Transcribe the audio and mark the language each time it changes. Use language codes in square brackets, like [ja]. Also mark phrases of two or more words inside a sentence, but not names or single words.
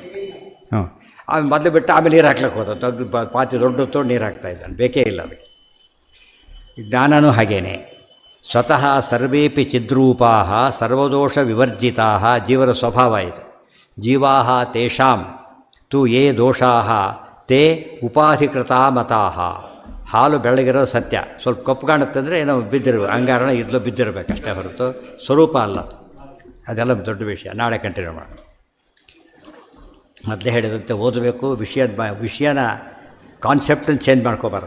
[kn] ಆಮೇಲೆ ಮೊದಲು ಬಿಟ್ಟು ಆಮೇಲೆ ನೀರು ಹಾಕ್ಲಿಕ್ಕೆ ಹೋದ ಪಾತಿ ದೊಡ್ಡ ತೊಗೊಂಡು ನೀರು ಹಾಕ್ತಾಯಿದ್ದಾನೆ, ಬೇಕೇ ಇಲ್ಲ ಅದಕ್ಕೆ. ಜ್ಞಾನನೂ ಹಾಗೇನೆ. [sa] ಸ್ವತಃ ಸರ್ವೇಪಿ ಚಿದ್ರೂಪಾ ಸರ್ವದೋಷ ವಿವರ್ಜಿತಾ. [kn] ಜೀವರ ಸ್ವಭಾವ ಇದು. [sa] ಜೀವಾ ತೇಷಾಂ ತು ಯೇ ದೋಷಾ ತೇ ಉಪಾಧಿಕೃತ ಮತಾಹ. [kn] ಹಾಲು ಬೆಳಗಿರೋ ಸತ್ಯ, ಸ್ವಲ್ಪ ಕಪ್ಪು ಕಾಣುತ್ತೆ ಅಂದರೆ ಏನೋ ಬಿದ್ದಿರಬೇಕು, ಅಂಗಾರಣ ಇದ್ಲು ಬಿದ್ದಿರಬೇಕಷ್ಟೇ ಹೊರತು ಸ್ವರೂಪ ಅಲ್ಲ. ಅದೆಲ್ಲ ದೊಡ್ಡ ವಿಷಯ. ನಾಳೆ ಕಂಟಿನ್ಯೂ ಮಾಡೋಣ. ಮೊದಲೇ ಹೇಳಿದಂತೆ ಓದಬೇಕು. ವಿಷಯನ ಕಾನ್ಸೆಪ್ಟನ್ನು ಚೇಂಜ್ ಮಾಡ್ಕೋಬಾರ್ದು.